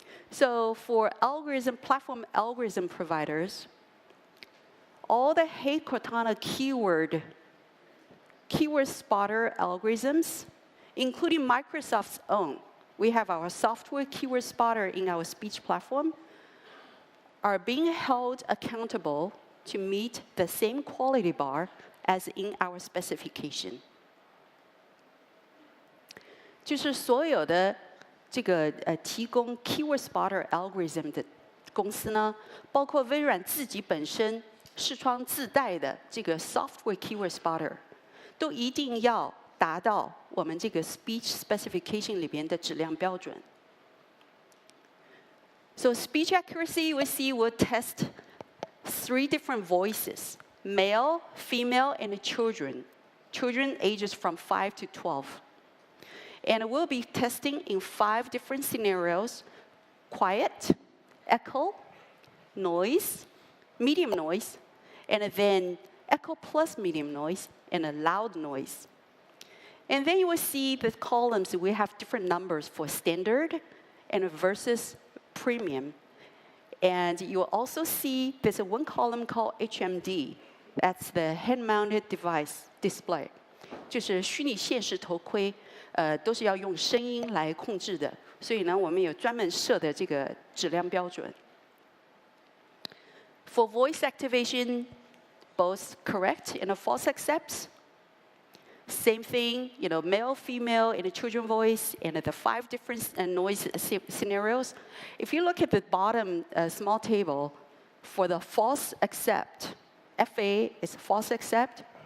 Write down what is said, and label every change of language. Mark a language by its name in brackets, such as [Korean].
[English] So for platform algorithm providers, all the Hey Cortana keyword spotter algorithms, including Microsoft's own, we have our software keyword spotter in our speech platform, are being held accountable to meet the same quality bar as in our specification. [Chinese] 就是所有的这个提供 keyword spotter algorithm 的公司呢，包括微软自己本身视窗自带的这个 software keyword spotter， 都一定要达到我们这个 speech specification 里边的质量标准。 [English] So speech accuracy, we see we'll test 3 different voices, male, female, and children. Children ages from 5 to 12. And we'll be testing in 5 different scenarios: quiet, echo, noise, medium noise, and then echo plus medium noise, and a loud noise. And then you will see the columns, we have different numbers for standard and versus premium. And you will also see there's one column called HMD. That's the head-mounted device display. [Chinese] 就是虚拟现实头盔，都是要用声音来控制的。所以呢，我们有专门设的这个质量标准。 [English] For voice activation, both correct and a false accepts. Same thing, male, female, and a children voice, and the 5 different noise scenarios. If you look at the bottom small table, for the false accept, FA is false accept.